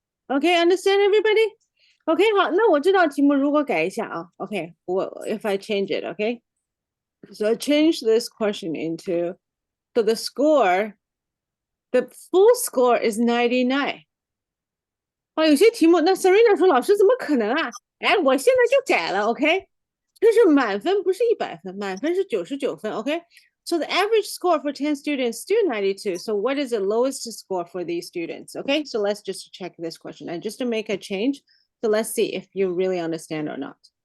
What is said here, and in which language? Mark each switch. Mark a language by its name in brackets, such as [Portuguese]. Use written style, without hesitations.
[English] Okay, understand everybody? Okay, [Chinese] 好，那我这道题目如果改一下啊 [English] okay, if I change it, okay? So I change this question into, so the score, the full score is 99. [Chinese] 啊，有些题目，那 Serena 说老师怎么可能啊？哎，我现在就改了，OK？这是满分，不是100分，满分是99分，OK？ [English] So the average score for 10 students still 92. So what is the lowest score for these students? Okay, so let's just check this question and just to make a change. So let's see if you really understand or not.